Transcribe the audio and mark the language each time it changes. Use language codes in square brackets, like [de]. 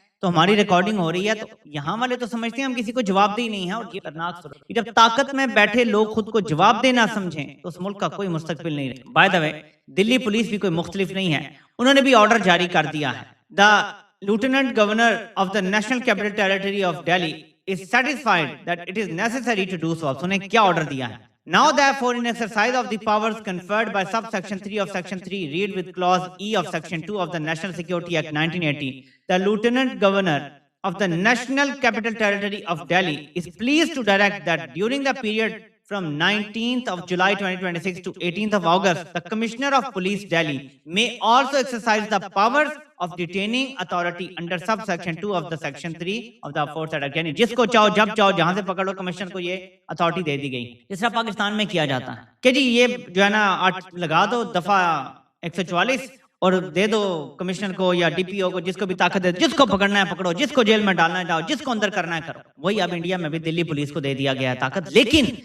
[ur] تو ہماری ریکارڈنگ ہو رہی ہے، تو یہاں والے تو سمجھتے ہیں ہم کسی کو جواب دہ نہیں ہے، اور یہ خطرناک صورت ہے۔ جب طاقت میں بیٹھے لوگ خود کو جواب دہ نہ سمجھیں تو اس ملک کا کوئی مستقبل نہیں رہے۔ By the way Delhi police بھی کوئی مختلف نہیں ہے، انہوں نے بھی آرڈر جاری کر دیا ہے۔ دا [en] Lieutenant Governor of the National Capital Territory of Delhi is satisfied that it is necessary to do so. [ur] انہیں کیا آرڈر دیا ہے؟ [en] Now therefore in exercise of the powers conferred by subsection 3 of section 3 read with clause E of section 2 of the National Security Act 1980, the Lieutenant Governor of the National Capital Territory of Delhi is pleased to direct that during the period from 19th of July 2026 to 18th of August, the Commissioner of Police Delhi may also exercise the powers of detaining authority under subsection 2 of the section 3 of the aforesaid act. [ur] یعنی جس کو چاہو جب چاہو جہاں سے پکڑ لو، commissioner کو یہ اتھارٹی دے دی گئی۔ جس طرح پاکستان میں کیا جاتا ہے کہ جی یہ جو ہے نا لگا دو دفعہ 144 اور دے دو کمشنر کو یا ڈی پی او کو، جس کو بھی طاقت دے، جس کو پکڑنا ہے پکڑو، جس کو جیل میں ڈالنا ہے ڈالو، جس کو اندر کرنا ہے کرو۔ وہی اب انڈیا میں بھی دلی پولیس کو دے دیا گیا ہے طاقت، لیکن